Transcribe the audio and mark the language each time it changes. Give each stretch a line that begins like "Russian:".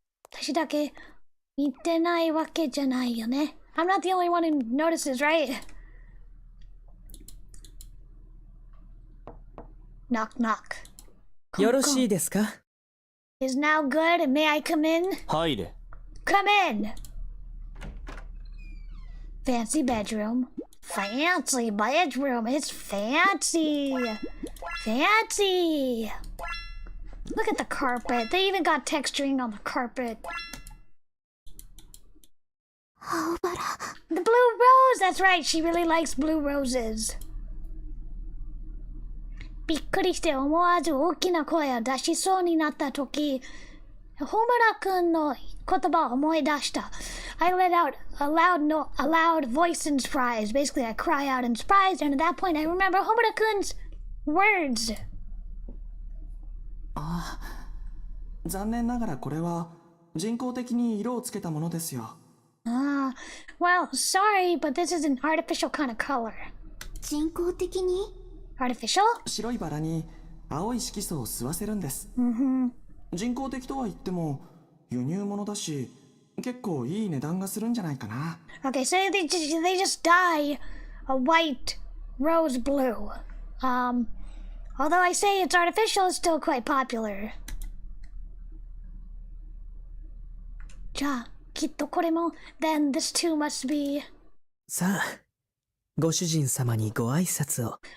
Japanese: 私だけ見てないわけじゃないよね。
English: I'm not the only one who notices, right? Knock knock.
Japanese: よろしいですか？
English: Is now good. May I come in?
Japanese: 入れ。
English: Come in. Fancy bedroom. Fancy bedroom. It's fancy. Fancy. Look at the carpet. They even got texturing on the carpet.
Japanese: 青バラ。
English: The blue rose. That's right. She really likes blue roses.
Japanese: びっくりして思わず大きな声を出しそうになったとき、ホムラ君の言葉を思い出した。
English: I let out a loud voice in surprise. Basically, I cry out in surprise, and at that point, I remember ホムラ君's words.
Japanese: ああ、残念ながらこれは人工的に色をつけたものですよ。
English: Well, sorry, but this is an artificial kind of color.
Japanese: 人工的に
English: Artificial?
Japanese: 白いバラに青い色素を吸わせるんです。人工的とは言っても輸入物だし、結構いい値段がするんじゃないかな。
English: Okay, so they just dye a white rose blue. Although I say it's artificial, it's still quite popular.
Japanese: じゃあ、きっとこれも
English: then this too must be.
Japanese: さあ、ご主人様にご挨拶を。